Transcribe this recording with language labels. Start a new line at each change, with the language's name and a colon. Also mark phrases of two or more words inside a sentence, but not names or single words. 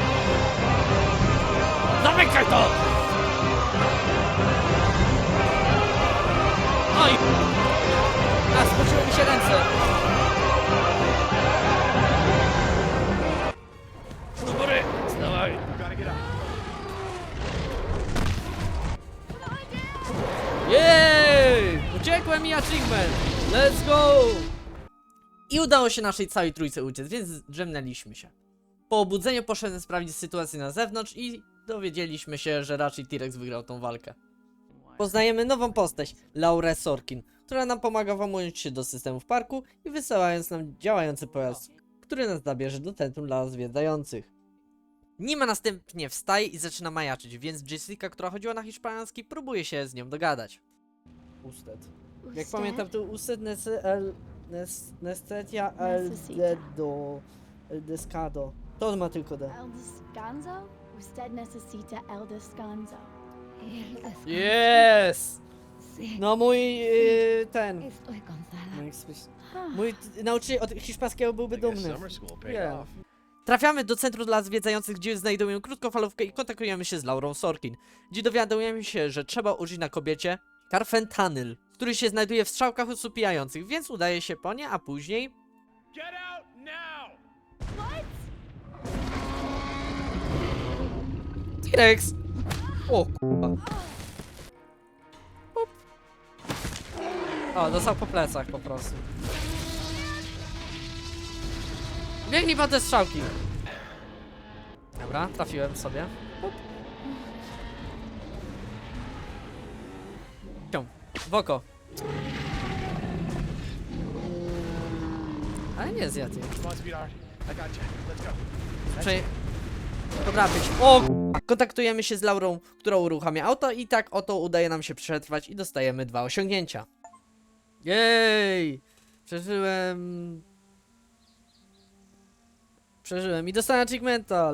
Polish: Zamykaj to! Oj! A, spociły mi się ręce! Do góry! Stawaj!
English: Gotta get up.
Polish: Jej! Uciekłem i achievement!
English: Let's go!
Polish: I udało się naszej całej trójce uciec, więc drzemnęliśmy się. Po obudzeniu poszedłem sprawdzić sytuację na zewnątrz i dowiedzieliśmy się, że raczej T-Rex wygrał tą walkę. Poznajemy nową postać, Laurę Sorkin, która nam pomaga włamując się do systemu w parku i wysyłając nam działający pojazd, który nas zabierze do centrum dla zwiedzających. Nima następnie wstaje i zaczyna majaczyć, więc Jessica, która chodziła na hiszpański, próbuje się z nią dogadać.
Spanish: Usted. Jak Usted?
Polish: pamiętam, to
Spanish: usted nestetia el Necesita. dedo, el descado.
Polish: To on ma tylko D.
Spanish: El descanso? Usted necesita el descanso. El descanso.
English: Yes!
Spanish: Sí.
Polish: No mój ten.
Spanish: Estoy cansada.
Polish: Mój nauczyciel od hiszpańskiego byłby
English: I guess
Polish: dumny.
English: summer school paid Yeah. off.
Polish: Trafiamy do centrum dla zwiedzających, gdzie znajdujemy krótkofalówkę i kontaktujemy się z Laurą Sorkin, gdzie dowiadujemy się, że trzeba użyć na kobiecie karfentanyl, który się znajduje w strzałkach usupijających, więc udaje się po nie, a później...
English: Get out now!
Polish: T-Rex! O kurwa. Pop. O, dostał po plecach po prostu. Biegnij po te strzałki. Dobra, trafiłem sobie. Pop. Cią. W oko. Ale nie zjadł jej.
English: Come on, sweetheart. I got you. Let's go.
Polish: Prze... Dobra, być. O! k***a. Kontaktujemy się z Laurą, która uruchamia auto i tak oto udaje nam się przetrwać i dostajemy 2 osiągnięcia. Jej! Przeżyłem i dostałem achievementa.